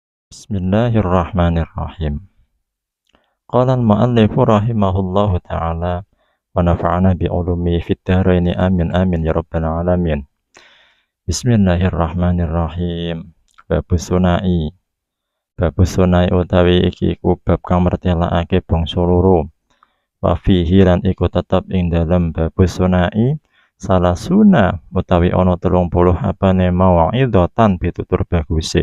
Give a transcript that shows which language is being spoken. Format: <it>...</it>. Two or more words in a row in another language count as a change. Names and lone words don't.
<ar>بسم الله الرحمن الرحيم. قال المؤلف رحمه الله تعالى ونفعنا بعلومه في الدارين آمين آمين يا رب العالمين. بسم الله الرحمن الرحيم. باب الثنائي. باب الثنائي</ar> <jv>utawi iki iku bab kang mertelakake bangsa loro.</jv> <ar>وفيه</ar> <jv>lan iku tetep ing dalem</jv> <ar>باب الثنائي ثلاثون</ar> <jv>utawi ana 30 apane mau'idatan pitutur baguse.</jv>